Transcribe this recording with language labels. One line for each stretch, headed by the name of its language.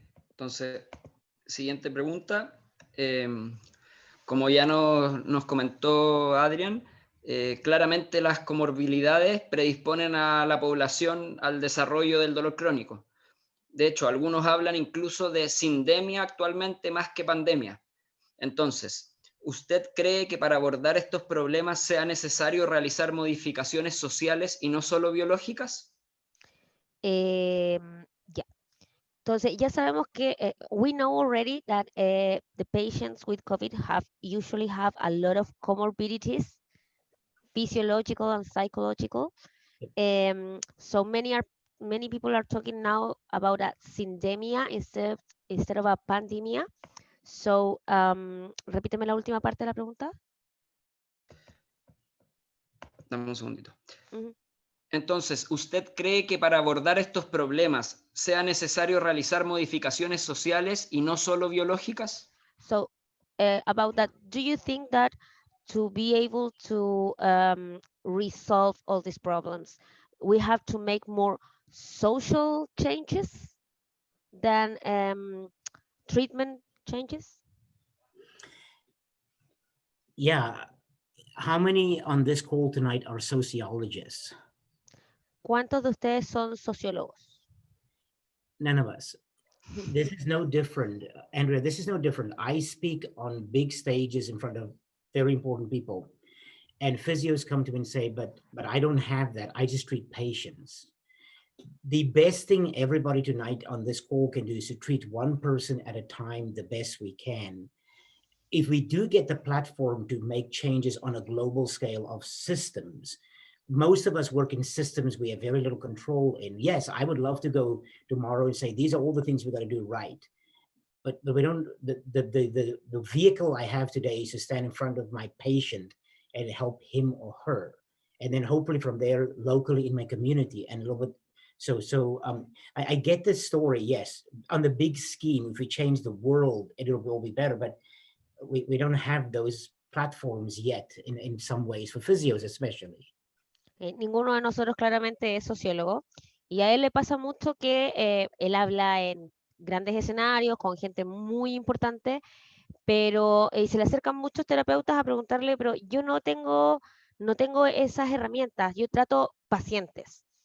Spanish: Entonces, siguiente pregunta. Como ya nos comentó Adriaan, claramente las comorbilidades predisponen a la población al desarrollo del dolor crónico. De hecho, algunos hablan incluso de sindemia actualmente más que pandemia. Entonces, ¿Usted cree que para abordar estos problemas sea necesario realizar modificaciones sociales y no solo biológicas? Ya. Entonces, ya sabemos que
English: we know already that the patients with COVID usually have a lot of comorbidities, physiological and psychological. So many people are talking now about a syndemia instead of a pandemia.
Spanish: So, repíteme la última parte de la pregunta. Dame un segundito. Uh-huh. Entonces, ¿usted cree que para abordar estos problemas sea necesario realizar modificaciones sociales y no solo biológicas?
English: So, about that, do you think that to be able to resolve all these problems, we have to make more social changes than treatment changes? Yeah. How many on this call tonight are sociologists?
Spanish: ¿Cuántos de ustedes son sociólogos?
English: None of us. This is no different. Andrea, this is no different. I speak on big stages in front of very important people. And physios come to me and say, but I don't have that. I just treat patients. The best thing everybody tonight on this call can do is to treat one person at a time the best we can. If we do get the platform to make changes on a global scale of systems, most of us work in systems we have very little control in. Yes, I would love to go tomorrow and say, these are all the things we got to do right. But we don't, the vehicle I have today is to stand in front of my patient and help him or her. And then hopefully from there, locally in my community and a little bit. So I get this story, yes. On the big scheme, if we change the world, it will be better. But we don't have those platforms yet in some ways, for physios especially.
Spanish: Ninguno de nosotros claramente es sociólogo y a él le pasa mucho que él habla en grandes escenarios con gente muy importante, pero se le acercan muchos terapeutas a preguntarle, pero yo no tengo esas herramientas, yo trato pacientes.